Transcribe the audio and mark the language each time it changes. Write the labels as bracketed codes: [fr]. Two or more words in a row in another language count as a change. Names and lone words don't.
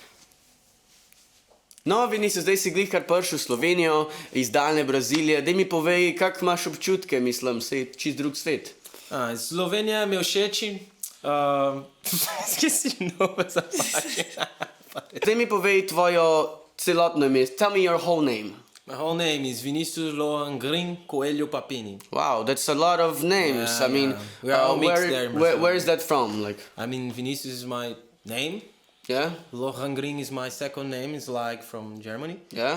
[sl] No, Vinicius, zdaj si glih kar prišel v Slovenijo iz daljne Brazilije. Daj mi povej, kak imaš občutke, mislim, se je čist drug svet. Slovenija mi všeči. Skisi nove zapače. Daj mi povej tvojo celotno ime. [en] Tell me your whole name. My whole name is Vinicius Vini Papini. Wow, that's a lot of names. Yeah, I mean, yeah. We are all mixed there. Where is that from? Like, I mean, Vinicius is my name. yeah, Lohengrin is my second name. It's like from Germany. yeah.